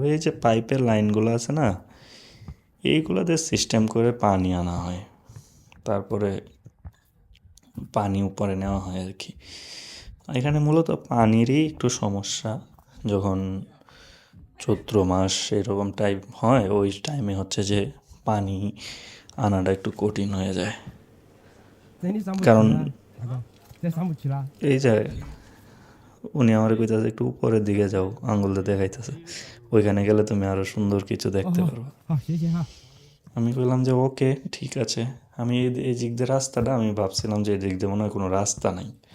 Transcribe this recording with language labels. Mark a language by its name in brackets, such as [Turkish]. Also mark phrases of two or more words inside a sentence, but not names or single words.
[Bangla] এই যে পাইপের লাইনগুলো আছে না, এইগুলোতে সিস্টেম করে পানি আনা হয়, তারপরে পানি উপরে নেওয়া হয় আর কি। এখানে মূলত পানিরই একটু সমস্যা, যখন চৈত্র মাস এরকম টাইম হয়, ওই টাইমে হচ্ছে যে পানি আনাটা একটু কঠিন হয়ে যায়। [Chinese] 这你上不去 [Bangla] কারণ [Chinese] 了，大哥，这上不去了。 [Bangla] এই যে উনি আমার কইতাছে একটু উপরের দিকে যাও, আঙ্গুল দিয়ে দেখাইতেছে, ওইখানে গেলে তুমি আরো সুন্দর কিছু দেখতে [Chinese] 哦 [Bangla] পারবে। [Chinese] 好，谢谢哈。 [Bangla] আমি বললাম যে ওকে ঠিক আছে। আমি এই দিক দিয়ে রাস্তাটা, আমি ভাবছিলাম যে এই দিক দিয়ে মনে হয় কোনো রাস্তা নাই।